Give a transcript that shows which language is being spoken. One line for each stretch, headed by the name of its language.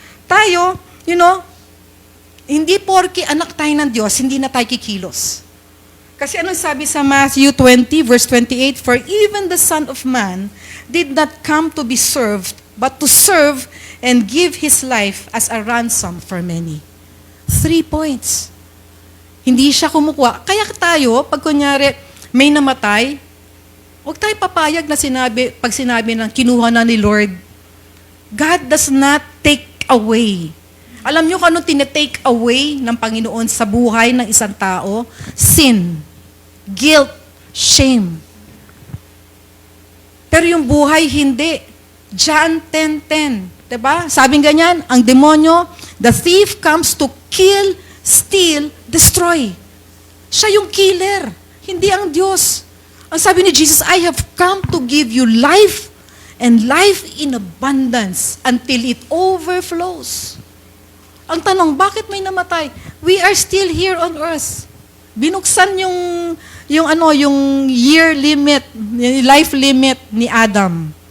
Filipino: Tayo, hindi porke anak tayo ng Diyos, hindi na tayo kikilos. Kasi anong sabi sa
English: Matthew 20, verse 28, for even the Son of Man did not come to be served, but to serve and give His life as a ransom for many. 3 points.
Filipino: Hindi siya kumukuha. Kaya tayo, pag kunyari may namatay, huwag tayo papayag na pag sinabi ng kinuha na ni Lord.
English: God does not take away.
Filipino: Alam niyo kung anong tinetake away ng Panginoon sa buhay ng isang tao?
English: Sin, guilt, shame.
Filipino: Pero yung buhay hindi. John 10:10, 'di ba? Sabing ganyan, ang demonyo,
English: the thief comes to kill, steal, destroy.
Filipino: Siya yung killer, hindi ang Diyos. Ang sabi ni
English: Jesus, I have come to give you life and life in abundance until it overflows.
Filipino: Ang tanong, bakit may namatay?
English: We are still here on earth.
Filipino: Binuksan yung
English: year limit, life limit
Filipino: ni Adam.